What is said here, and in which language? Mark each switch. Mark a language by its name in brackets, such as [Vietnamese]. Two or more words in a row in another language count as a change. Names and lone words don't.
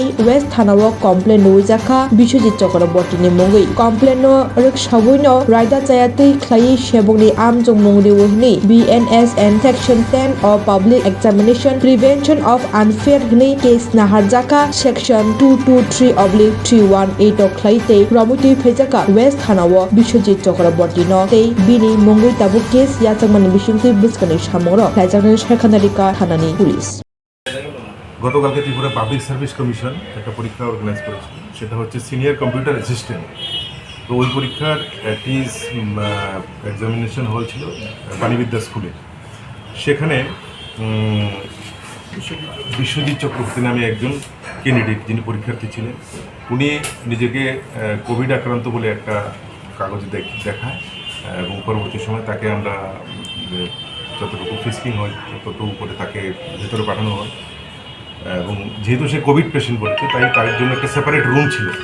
[Kok Borok] West Thanao complaint nuijaka Biswajit Chakraborty ni mungui complaint no riksabuino raida chayatei khlai sebukni Amjokmung Rwnai [English] BNS and Section 10 of Public Examination Prevention of Unfair [Kok Borok] Hni case naharjaka [English] Section 223/318 of [Kok Borok] khlaite Ramuti Fejaka West Thanao Biswajit Chakraborty no tei bini mungui tabu case yachakmani bisingti buskani samoro khlaijakni Sarkanarika Thanani Police [Bangla] গতকালকে ত্রিপুরা পাবলিক সার্ভিস কমিশন একটা পরীক্ষা অর্গানাইজ করেছিল, সেটা হচ্ছে [English] senior computer assistant. [Bangla] তো ওই পরীক্ষার টিজ [English] examination hall [Bangla] ছিল বাণীবিদ্যা স্কুলে। সেখানে বিশ্বজিৎ চক্রবর্তী নামে একজন ক্যান্ডিডেট যিনি পরীক্ষার্থী ছিলেন, উনি নিজেকে কোভিড আক্রান্ত বলে একটা কাগজে দেখায় এবং পরবর্তী সময় তাকে আমরা যতটুকু ফিস্কিং হয় ততটুকু করে তাকে ভেতরে পাঠানো হয় এবং যেহেতু সে [English] covid patient [Bangla] বলেছে তাই তার জন্য একটা [English] separate room [Bangla] ছিল,